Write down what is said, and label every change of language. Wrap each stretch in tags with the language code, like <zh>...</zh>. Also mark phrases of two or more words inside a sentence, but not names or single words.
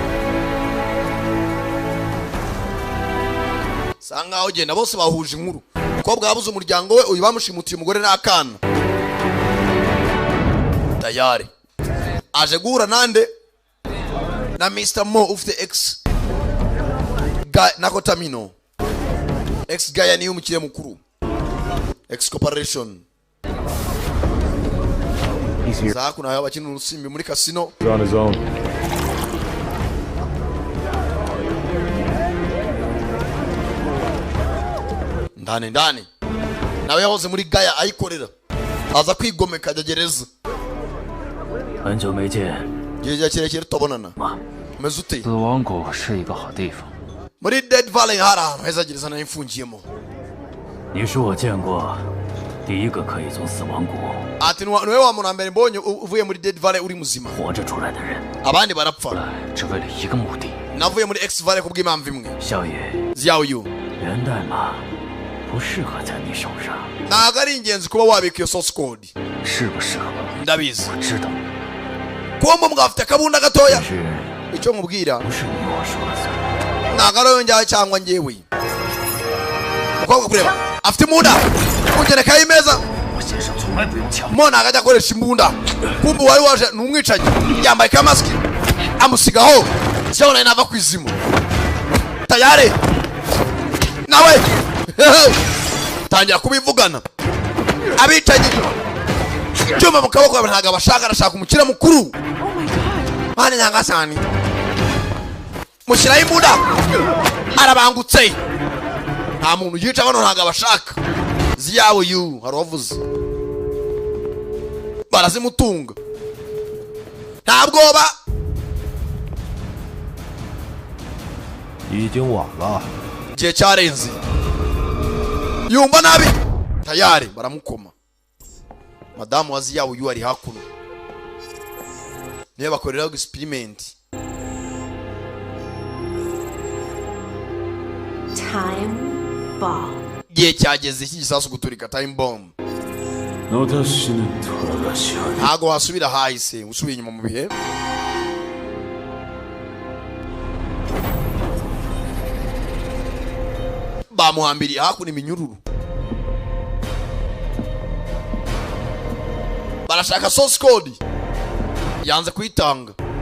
<rw>sanga ugenda bose bahuje inkuru ko bwabuze umuryango we uyu bamushimutiye umugore n'akana tayari aje guhura nande na Mr. Mo ufite X nako Tamino X Gaia niyo umukire mukuru X Corporation Zaku nayo abakina urusimbi muri casino</rw> <en>on his own.</en> <rw>ndani nawe yahoze muri Gaia ayikorera aza kwigomeka ajya gereza</rw> <zh>很久没见，</zh> <rw>gihe kirekire tubonana umeze ute</rw> <zh>死亡谷是一个好地方。</zh> <rw>muri Dead Valley hari ahantu heza gereza nayo imfungiyemo</rw> <zh>你是我见过第一个可以从死亡谷</zh> <rw>ati niwe wa muntu mbere mbonye uvuye muri Dead Valley uri muzima</rw> <zh>活着出来的人，</zh> <rw>abandi barapfa</rw> <zh>只为了一个目的。</zh> <rw>navuye muri X Valley kubw'impamvu imwe</rw> <zh>少爷， Ziyaoyu 源代码不适合在你手上，</zh> <rw>ntago ari ingenzi kuba wabika iyo</rw> <en>source code</en> <zh>适不适合？</zh> <rw>ndabizi</rw> <zh>我知道，</zh> <rw>kuba mbwa afite akabunda gatoya</rw> <zh>但是</zh> <rw>icyo nkubwira</rw> <zh>不是你我说了算。</zh> <rw>ntago ari wowe njyawe cyangwa njyewe umukobwa kureba afite imbunda kungerekaho imeza</rw> <zh>我先生从来不用枪。</zh> <rw>mo ntago ajya akoresha imbunda kumbe uwari waje ni umwicanyi yambaye ka mask amusigaho cyangwa nawe nava ku izimu tayari nawe tangira kubivugana abicanyi cyuma mu kaboko ntago abashaka arashaka umukire mukuru mane nyangasani mushyiraho imbunda arabangutse nta muntu yica bano ntago abashaka Ziyaoyu hari uwavuze barazimutunga nta bwoba</rw> <zh>已经晚了，</zh> <rw>igihe cyarenze yumva nabi tayari baramukoma madamu wa Ziyaoyu ari hakuno niyo bakoreraho experiment</rw> <en>Time bomb.</en> <rw>igihe cyageze iki gisasu guturika</rw> <en>time bomb</en> <rw>ntago wasubira hahise usubiye inyuma mu bihe bamuhambiriye hakuno iminyururu barashaka</rw> <en>source code</en> <rw>yanze kuyitanga</rw>